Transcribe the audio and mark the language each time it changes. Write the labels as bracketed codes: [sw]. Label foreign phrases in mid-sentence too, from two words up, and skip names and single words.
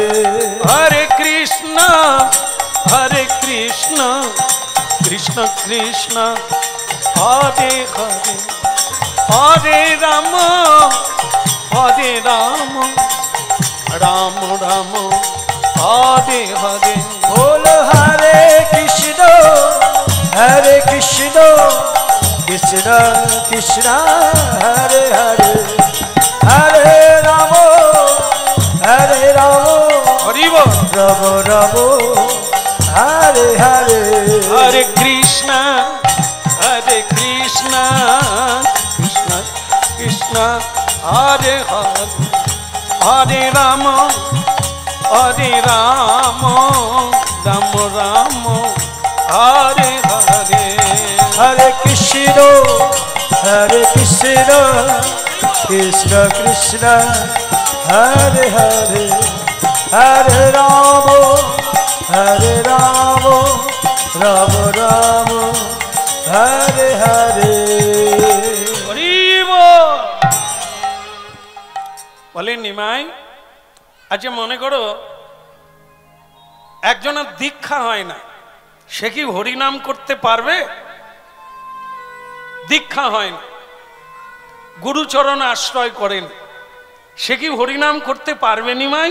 [sa] হরে কৃষ্ণ কৃষ্ণ কৃষ্ণ হরে হরে, হরে রাম রাম রাম হরে হরে। बोल हरे कृष्ण कृष्ण कृष्ण हरे हरे, हरे राम [bn] হরি বল। [sa] राम राम हरे हरे, हरे कृष्ण कृष्ण कृष्ण हरे हरे, हरे राम राम राम हरे हरे, हरे कृष्ण कृष्ण कृष्ण हरे हरे, हरे राम राम राम हरे हरे। [bn] হরি বল। বলে নিমাই, আচ্ছা মনে করো একজনের দীক্ষা হয় না, সে কি হরিনাম করতে পারবে? দীক্ষা হয় না, গুরুচরণ আশ্রয় করেন, সে কি হরিনাম করতে পারবে নিমাই?